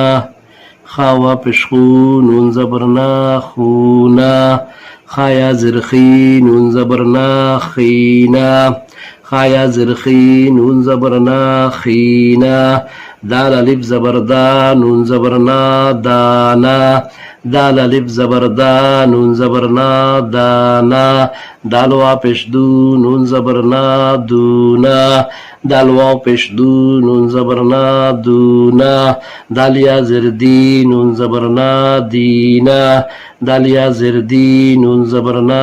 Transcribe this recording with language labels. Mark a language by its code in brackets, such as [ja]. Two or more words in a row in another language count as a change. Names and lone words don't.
[ur] خا وا پیش خو، نون زبر نا، خونا۔ خا یا زر خی، نون زبر نا، خینا۔ خا یا زر خی، نون زبر نا، خینا۔ دال الف زبر دا، نون زبر نا، دانا۔ دال الف زبر دا نون زبر نا دانا دال واؤ پیش دو نون زبر نا دونا دال واؤ پیش دو نون زبر نا دونا دال یا زیر دی نون زبر نا دینا دال یا زیر دی نون زبر نا